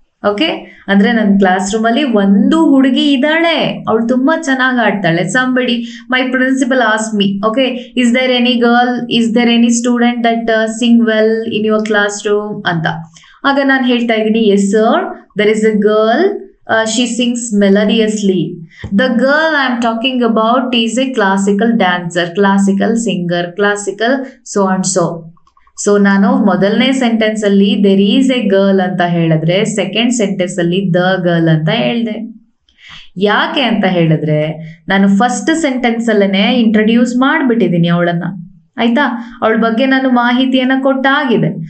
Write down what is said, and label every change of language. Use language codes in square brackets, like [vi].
[kn] Okay, ಅಂದ್ರೆ ನನ್ನ class room ಅಲ್ಲಿ ಒಂದು ಹುಡುಗಿ ಇದ್ದಾಳೆ, ಅವಳು ತುಂಬಾ ಚೆನ್ನಾಗಿ ಹಾಡ್ತಾಳೆ. [en] Somebody, my principal ask me, okay, is there any girl, is there any student that sing well in your classroom ಅಂತ. [kn] ಆಗ ನಾನು ಹೇಳ್ತಾ ಇದ್ದೀನಿ, [en] Yes sir, there is a girl, she sings melodiously. The girl I am talking about is a classical dancer, classical singer, classical so and so. [kn] So ನಾನು ಮೊದಲನೇ sentence ಅಲ್ಲಿ [en] there is a girl [kn] ಅಂತ ಹೇಳಿದ್ರೆ, second sentence ಅಲ್ಲಿ [en] the girl [kn] ಅಂತ ಹೇಳಿದೆ. ಯಾಕೆ ಅಂತ ಹೇಳಿದ್ರೆ, ನಾನು ಫಸ್ಟ್ ಸೆಂಟೆನ್ಸ್ ಅಲ್ಲೇನೆ ಇಂಟ್ರಡ್ಯೂಸ್ ಮಾಡಿಬಿಟ್ಟಿದ್ದೀನಿ ಅವಳನ್ನ, ಆಯ್ತಾ, ಅವಳ ಬಗ್ಗೆ ನಾನು ಮಾಹಿತಿಯನ್ನ ಕೊಟ್ಟಾಗಿದೆ.